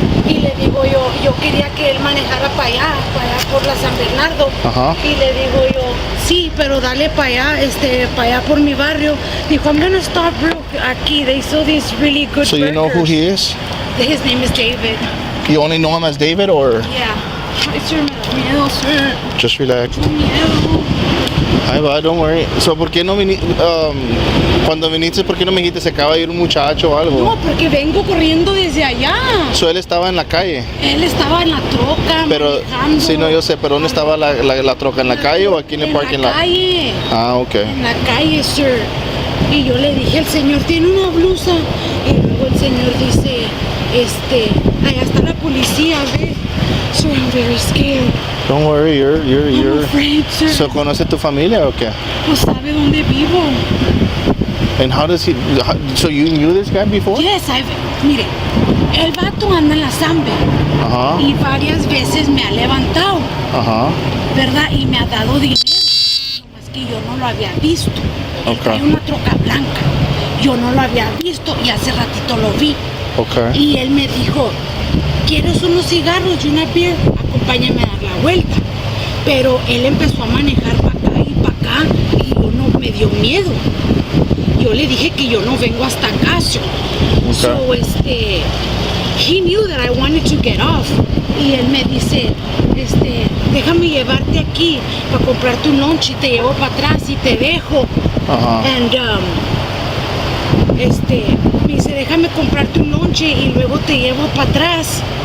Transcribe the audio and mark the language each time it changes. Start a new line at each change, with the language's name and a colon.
Spanish: Y le digo yo quería que él manejara para allá por la San Bernardo. Ajá. Y le digo yo, sí, pero dale para allá por mi barrio.
English: Dijo, I'm gonna stop real aquí. They sell these really good So burgers. you know who he is? His name is David. You only know him as David, or?
Spanish: Yeah. Ay, sir, me da miedo, sir.
English: Just relax.
Spanish: Miedo. Ay, va,
English: don't worry.
Spanish: So, ¿por qué no viniste? Cuando viniste, ¿por qué no me dijiste se acaba de ir un muchacho o algo? No, porque vengo corriendo desde allá. So, él estaba en la calle. Él estaba en la troca, Pero, manejando. sí, no, yo sé, pero ¿dónde estaba la troca? ¿En la calle o aquí en el parking lot? En la calle. Ah, ok. En la calle, sir. Y yo le dije, el señor tiene una blusa. Y luego el señor dice, allá está la policía, ¿ves?
English: So I'm very scared. Don't worry, I'm afraid, sir.
Spanish: So, ¿conoce tu familia o qué? Pues sabe dónde vivo.
English: And so you knew this guy before?
Spanish: Yes, mire, el vato anda en la Zambe. Ajá. Y varias veces me ha levantado. Ajá. ¿Verdad? Y me ha dado dinero. Nomás que yo no lo había visto. Él Ok. trae una troca blanca. Yo no lo había visto y hace ratito lo vi. Ok. Y él me dijo, ¿quieres unos cigarros y una beer? Acompáñame a dar la vuelta. Pero él empezó a manejar para acá y para acá y yo no me dio miedo. Yo le dije que yo no vengo hasta acá.
English: So, he knew that I wanted to get off.
Spanish: Y él me dice, déjame llevarte aquí para comprarte un lunch y te llevo para atrás y te dejo. Ajá. And, me dice, déjame comprarte un lonche y luego te llevo para atrás.